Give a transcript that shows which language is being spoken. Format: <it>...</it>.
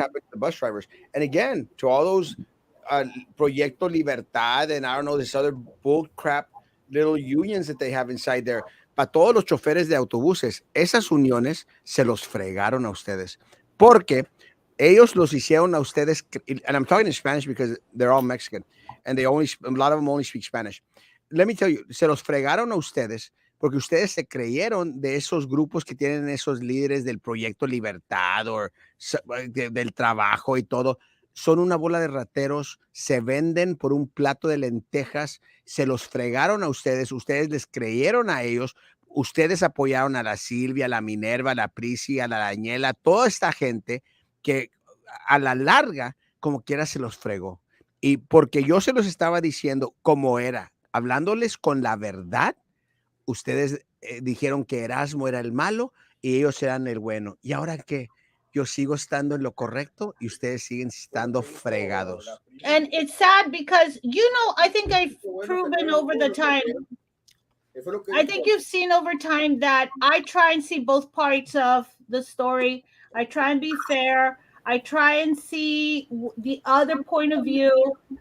<en>happened to the bus drivers. And again, to all those Proyecto Libertad and I don't know this other bull crap little unions that they have inside there.</en> <es>Para todos los choferes de autobuses, esas uniones se los fregaron a ustedes. Porque ellos los hicieron a ustedes,</es> <en>and I'm talking in Spanish because they're all Mexican and a lot of them only speak Spanish. Let me tell you,</en> <es>se los fregaron a ustedes porque ustedes se creyeron de esos grupos que tienen esos líderes del Proyecto Libertad o del trabajo y todo. Son una bola de rateros, se venden por un plato de lentejas, se los fregaron a ustedes les creyeron a ellos, ustedes apoyaron a la Silvia, a la Minerva, a la Prisi, a la Dañela, toda esta gente que a la larga, como quiera, se los fregó. Y porque yo se los estaba diciendo como era, hablándoles con la verdad, ustedes dijeron que Erasmo era el malo y ellos eran el bueno. ¿Y ahora qué? Yo sigo estando en lo correcto y ustedes siguen estando fregados.</es> <en>And it's sad because I think I've proven over the time. I think you've seen over time that I try and see both parts of the story. I try and be fair. I try and see the other point of view.</en>